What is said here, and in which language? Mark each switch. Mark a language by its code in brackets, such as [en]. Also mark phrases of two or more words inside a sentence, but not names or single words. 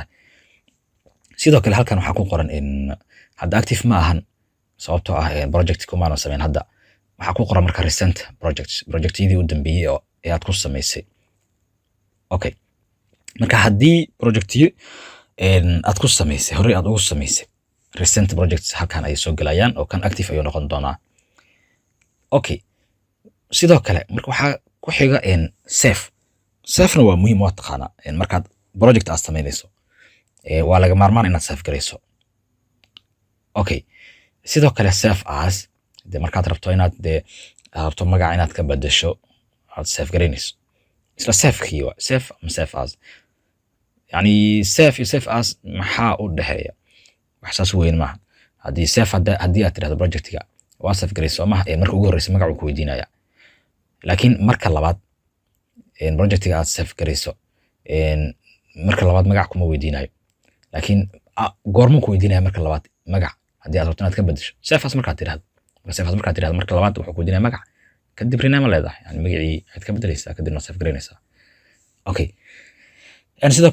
[so] sidoo kale halkan waxa ku qoran hadda active ma ahan sababtoo ah project kuma aan sameyn hadda waxa ku qoran marka recent projectidii u dambeeyay oo aad ku samaysay. marka haddii projectiyo aad ku samaysay hore aad ugu samaysay [en] recent projects [so] halkan ay soo galayaan oo kan active ayuu noqon doonaa. sidoo kale marka waxa ku xiga safena waa muhiim waa taqaana markaad project aad samaynayso waa laga maarmaan inaad save gareyso. sidoo kale [en] save as [so] markaad rabto inaad rabto magac inaad ka bedesho aad save gareynayso isla safekii waa [en] save as save as [so] maxaa u dhaxeeya wax saas weyn maaha. haddii aad tirahdo projectiga waa save gareyso maaha marka ugu horeysa magac uu ku weydiinaya laakiin marka labaad projectiga aad save gareyso marka labaad magac kuma weydiinayo laakiin goorma ku weydiinaya marka labaad magac haddii aad rabto inaad ka bedesho sefas markaad tirahdo marka labaad wuxuu ku weydiinaya magac kadib rename leedahay yani magacii aad ka bedelaysaa kadibna save garaynaysaa okay sidoo